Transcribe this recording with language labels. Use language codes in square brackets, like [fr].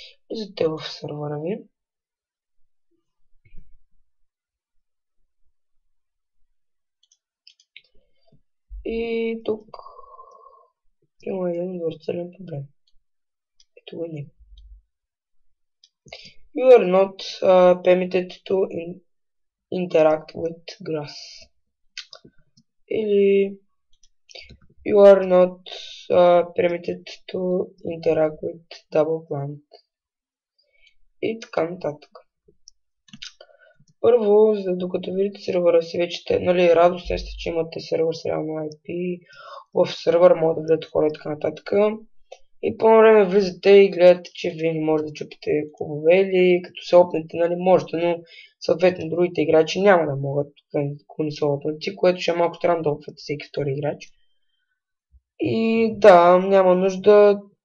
[bg] Влизате в сървъра ви. И тук има един отвратителен проблем. Ето го не. [en] You are not permitted to interact with grass. [bg] Или [en] you are not permitted to interact with double plant. [bg] И така нататък. Първо, докато видите сервера си, вече, нали, радостен сте, че имате сервер с реално IP, в сервер могат да влизат хора и така нататък. И по време влизате и гледате, че вие не можете да чупите клубове или като се опнете, нали, можете, но съответно другите играчи няма да могат, ако не са опнати, което ще е малко странно да опнете всеки втори играч. И да, няма нужда,